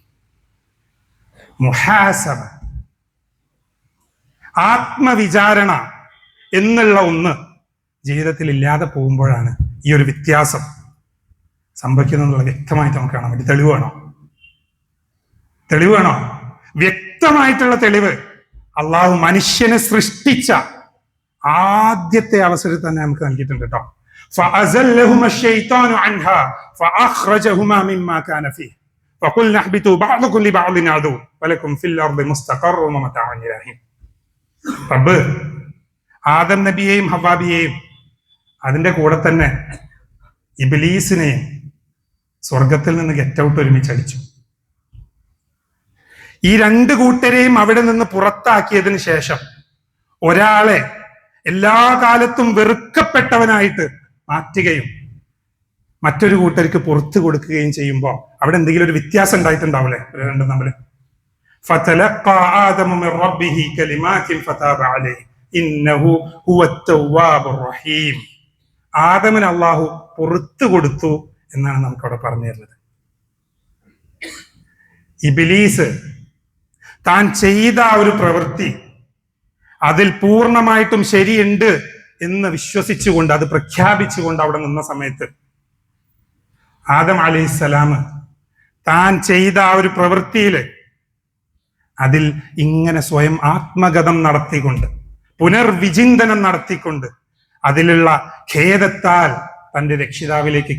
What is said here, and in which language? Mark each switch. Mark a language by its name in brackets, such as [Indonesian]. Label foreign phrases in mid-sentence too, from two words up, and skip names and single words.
[Malayalam] മുഹാസബ, ആത്മവിചാരണ എന്നുള്ള ഒന്ന് ജീവിതത്തിൽ ഇല്ലാതെ പോകുമ്പോഴാണ് ഈ ഒരു വ്യത്യാസം സംഭവിക്കുന്നത് എന്നുള്ളത് വ്യക്തമായിട്ട് നമുക്ക് കാണാൻ പറ്റും. തെളിവ് വേണോ? വ്യക്തമായിട്ടുള്ള തെളിവ് അള്ളാഹു മനുഷ്യനെ സൃഷ്ടിച്ച ആദ്യത്തെ അവസരത്തിൽ തന്നെ നമുക്ക് നൽകിയിട്ടുണ്ട് കേട്ടോ. [Arabic] فأزلهما الشيطان عنها فأخرجهما مما كان فيه فقلنا اهبطوا بعضكم لبعض عدو ولكم في الأرض مستقر ومتاع إلى حين. [Malayalam] റബ്ബ് ആദം നബിയെയും ഹവ്വാബിയെയും അതിന്റെ കൂടെ തന്നെ ഇബ്ലീസിനെയും സ്വർഗത്തിൽ നിന്ന് [English] get out [Malayalam] ഒരുമിച്ചടിച്ചു. ഈ രണ്ടു കൂട്ടരെയും അവിടെ നിന്ന് പുറത്താക്കിയതിന് ശേഷം ഒരാളെ എല്ലാ കാലത്തും വെറുക്കപ്പെട്ടവനായിട്ട് മാറ്റുകയും മറ്റൊരു കൂട്ടർക്ക് പുറത്തു കൊടുക്കുകയും ചെയ്യുമ്പോൾ അവിടെ എന്തെങ്കിലും ഒരു വ്യത്യാസം ഉണ്ടായിട്ടുണ്ടാവില്ലേ രണ്ടും തമ്മിൽ? [Arabic] فَتَلَقَّى آدَمُ مِنْ رَبِّهِ كَلِمَاتٍ فَتَابَ عَلَيْهِ إِنَّهُ هُوَ التَّوَّابُ الرَّحِيمُ. [Malayalam] ആദമിന് അള്ളാഹു പുറത്തു കൊടുത്തു എന്നാണ് നമുക്കവിടെ പറഞ്ഞു തരുന്നത്. ഇബ്ലീസ് താൻ ചെയ്ത ഒരു പ്രവൃത്തി അതിൽ പൂർണ്ണമായിട്ടും ശരിയുണ്ട് എന്ന് വിശ്വസിച്ചുകൊണ്ട്, അത് പ്രഖ്യാപിച്ചുകൊണ്ട് അവിടെ നിന്ന സമയത്ത് ആദം അലൈഹിസ്സലാം താൻ ചെയ്ത ആ ഒരു പ്രവൃത്തിയില് അതിൽ ഇങ്ങനെ സ്വയം ആത്മഗതം നടത്തിക്കൊണ്ട്, പുനർവിചിന്തനം നടത്തിക്കൊണ്ട്, അതിലുള്ള ഖേദത്താൽ തന്റെ രക്ഷിതാവിലേക്ക്